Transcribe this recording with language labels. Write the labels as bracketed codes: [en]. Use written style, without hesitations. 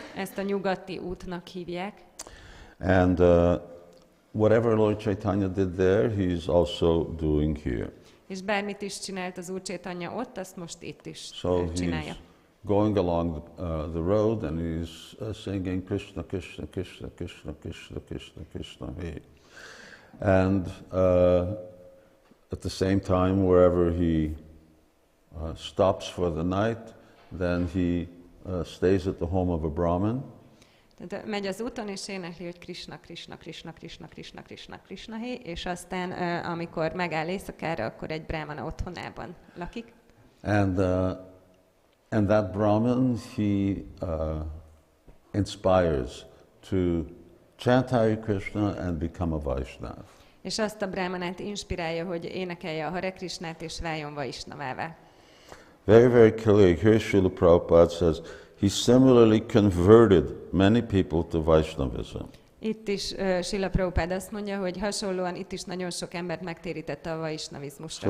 [hu] Ezt a nyugati útnak hívják. [en] And whatever Lord Chaitanya did there, he's also doing here. [hu] És bármit is csinált az Úr Chaitanya ott, azt most itt is [en] So [hu] csinálja. [en] he's going along the road and he's singing Krishna, Krishna, Krishna, Krishna, Krishna, Krishna, Krishna, Hey. And at the same time, wherever he stops for the night, then he stays at the home of a Brahmin. [hu] Tehát megy az úton, és énekli, hogy Krishna, Krishna, Krishna, Krishna, Krishna, Krishna, Krishna, Hey, és aztán, amikor megáll éjszakára, akkor egy brahmana otthonában lakik. [en] And that Brahmin, he inspires to chant Hare Krishna and become a Vaishnav. [hu] És azt a brahmanát inspirálja, hogy énekelje a Hare Krishnát, és váljon Vaishnavává. [en] Very, very clearly, here Srila Prabhupada says, he similarly converted many people to Vaishnavism. [hu] Itt is Srila Prabhupád azt mondja, hogy hasonlóan itt is nagyon sok embert megtérítette a vaisnavizmusra.